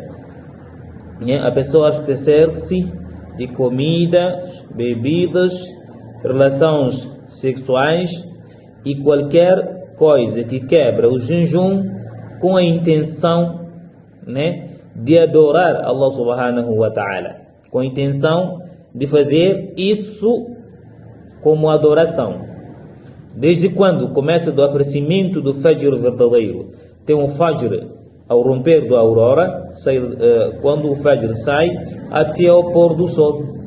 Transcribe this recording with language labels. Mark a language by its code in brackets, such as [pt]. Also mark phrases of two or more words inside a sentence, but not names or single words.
[pt] a pessoa abster-se de comidas, bebidas, relações sexuais e qualquer coisa que quebra o jejum, com a intenção de adorar [ar] الله سبحانه وتعالى, [pt] com a intenção de fazer isso como adoração. Desde quando começa do aparecimento do Fajr verdadeiro, tem um Fajr ao romper da aurora, quando o Fajr sai, até ao pôr do sol.